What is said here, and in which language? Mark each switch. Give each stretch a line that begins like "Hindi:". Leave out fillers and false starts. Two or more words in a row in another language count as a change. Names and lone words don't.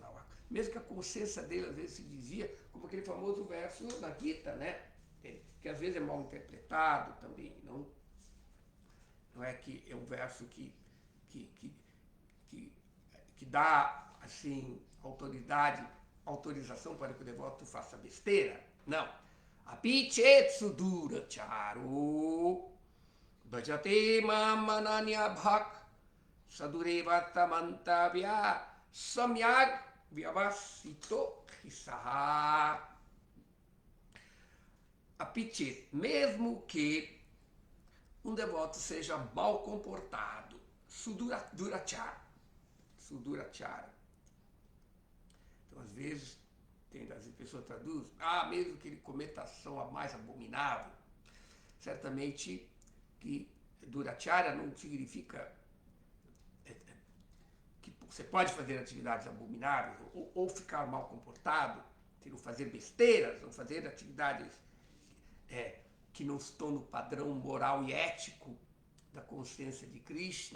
Portuguese: Mesmo que a consciência dele, às vezes, se dizia, como aquele famoso verso da Gita, né? Que às vezes é mal interpretado também. Não é que é um verso que dá, assim, autorização para que o devoto faça besteira. Não.
Sanskrit: अपिचेत्सु दुर चरु भजते ममनन्य भक् सदुरेवत मन्तव्य सम्यक् व्यवसितो हिसह.
Portuguese: Apichet, mesmo que um devoto seja mal comportado, sudurachara. Então, às vezes, as pessoas traduzem, mesmo que ele cometa ação a mais abominável, certamente que durachara não significa que você pode fazer atividades abomináveis ou ficar mal comportado, ou fazer besteiras, ou fazer atividades que não estão no padrão moral e ético da consciência de Krishna.